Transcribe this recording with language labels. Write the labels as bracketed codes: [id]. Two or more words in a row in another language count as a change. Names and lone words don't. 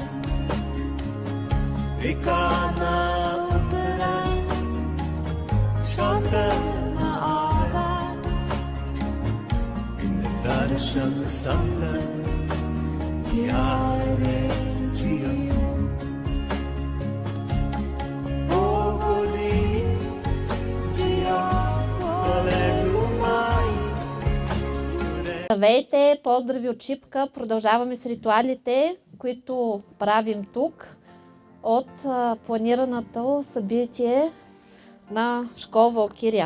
[bg] Vikana Uttara Shantana Aga Darshan Sangha Pyare Jiyo Здравейте, поздрави от Шипка! Продължаваме с ритуалите, които правим тук от планираното събитие на школа Валкирия.